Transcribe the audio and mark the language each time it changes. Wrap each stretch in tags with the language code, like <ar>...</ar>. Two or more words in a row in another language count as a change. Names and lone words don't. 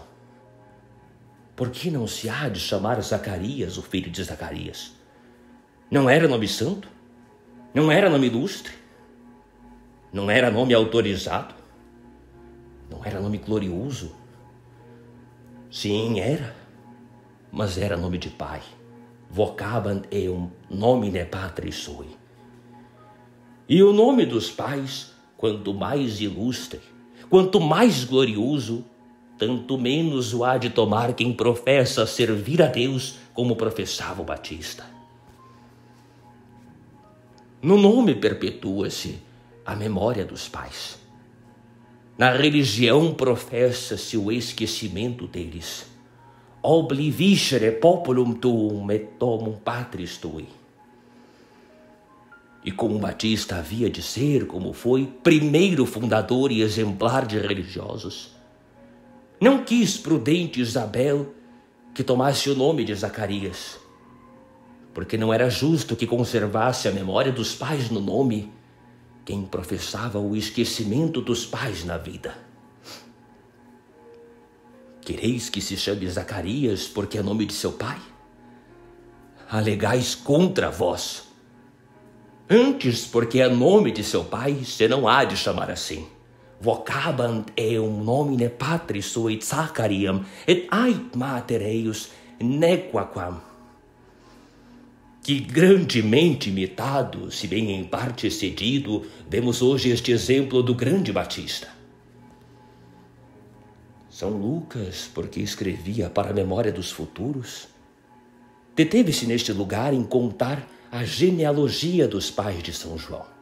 <pt>Por que não se há de chamar Zacarias, o filho de Zacarias? Não era nome santo? Não era nome ilustre? Não era nome autorizado? Não era nome glorioso? Sim, era, mas era nome de pai.</pt> <la>Vocabant eum nomine Patris sui.</la> <pt>E o nome dos pais, quanto mais ilustre, quanto mais glorioso, tanto menos o há de tomar quem professa servir a Deus como professava o Batista. No nome perpetua-se a memória dos pais. Na religião professa-se o esquecimento deles.</pt> <la>Obliviscere populum tuum et domum patris tui.</la> <pt>E como Batista havia de ser, como foi, primeiro fundador e exemplar de religiosos, não quis prudente Isabel que tomasse o nome de Zacarias, porque não era justo que conservasse a memória dos pais no nome quem professava o esquecimento dos pais na vida. Quereis que se chame Zacarias porque é nome de seu pai? Alegais contra vós. Antes, porque é nome de seu pai, se não há de chamar assim.</pt> <la>Vocabant eum nomine Patris sui Zacariam, et ait mater eius nequaquam.</la> <pt>Que grandemente imitado, se bem em parte excedido, vemos hoje este exemplo do grande Batista. São Lucas, porque escrevia para a memória dos futuros, deteve-se neste lugar em contar a genealogia dos pais de São João.</pt>